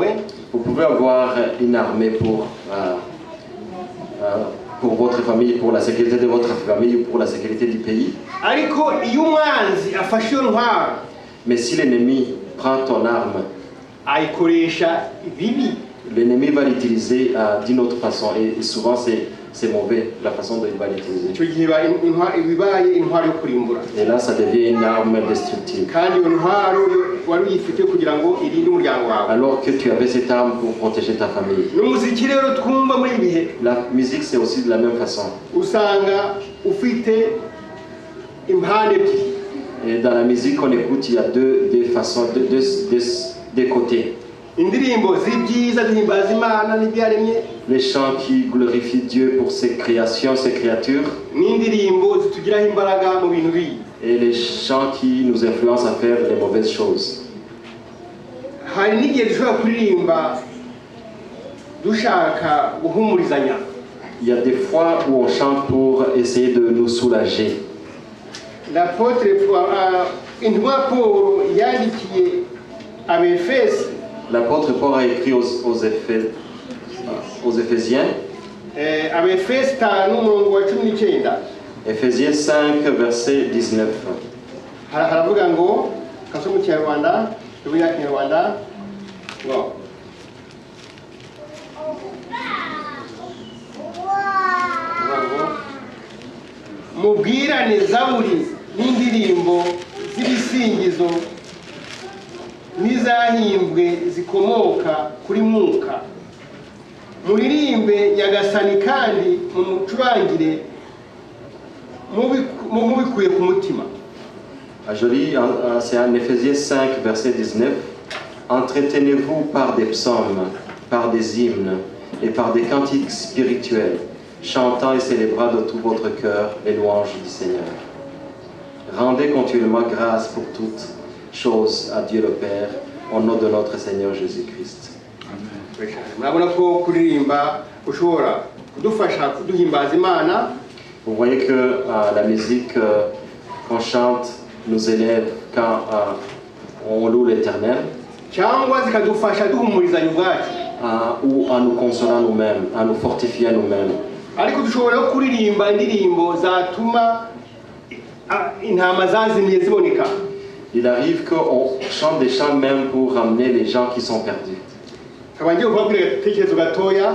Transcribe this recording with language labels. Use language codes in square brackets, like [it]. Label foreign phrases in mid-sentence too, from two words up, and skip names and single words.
[fr] Vous pouvez avoir une armée pour votre famille, pour la sécurité de votre famille ou pour la sécurité du pays. [rw] ariko iyo umwanzi afashe iyo ntwaro [fr] Mais si l'ennemi prend ton arme, [rw] ayikoresha ibibi. [fr] l'ennemi va l'utiliser d'une autre façon. Et souvent, c'est c'est mauvais, la façon dont il va l'utiliser. [rw] icyo gihe bibaye intwaro yo kurimbura [fr] Et là, ça devient une arme destructive. [rw] kandi iyo ntwaro wari uyifite kugira ngo irinde umuryango wawe. [fr] Alors que tu avais cette arme pour protéger ta famille. [rw] n'umuziki rero twumva muri ibi bihe [fr] La musique, c'est aussi de la même façon. [rw] usanga ufite impande ebyiri. [fr] Et dans la musique qu'on écoute, il y a deux façons, deux côtés. [rw] indirimbo z'ibyiza duhimbaza imana n'ibyaremye [fr] Les chants qui glorifient Dieu pour ses créations, ses créatures. [rw] n'indirimbo zitugiraho imbaraga mu bintu bibi. [fr] Et les chants qui nous influencent à faire les mauvaises choses. [rw] hari n'igihe dushobora kuririmba dushaka guhumurizanya. [fr] Il y a des fois où on chante pour essayer de nous soulager. [rw] l'apôtre intumwa Paul yandikiye abefesi [fr] L'apôtre Paul a écrit aux Éphésiens, [rw] abefesi 5:19 [fr] Éphésiens 5, verset 19. [rw] haravuga ngo kaso mu Kinyarwanda tubiya Kinyarwanda ngo mubwirane zaburi n'indirimbo z'ibisingizo n'izahimbwe zikomoka kuri Mwuka, muririmbe Nyagasani kandi mumucurangire mubikuye ku mutima. [fr] Je lis, c'est en Éphésiens 5, verset 19. Entretenez-vous par des psaumes, par des hymnes et par des cantiques spirituels, chantant et célébrant de tout votre cœur les louanges du Seigneur. Rendez continuellement grâce pour toutes choses à Dieu le Père, au nom de notre Seigneur Jésus-Christ. [rw] murabona ko kuririmba ushobora kudufasha kuduhimbaza Imana. [fr] Vous voyez que la musique qu'on chante nous élève quand on loue l'Éternel, [rw] cyangwa zikadufasha duhumurizanya ubwacu, [fr] ou en nous consolant nous-mêmes, en nous fortifiant nous-mêmes. [rw] ariko dushobora kuririmba indirimbo zatuma intama zazimiye ziboneka. [fr] Il arrive qu'on chante des chants même pour ramener les gens qui sont perdus. [rw] nkaba ngiye kubabwira igitekerezo gatoya.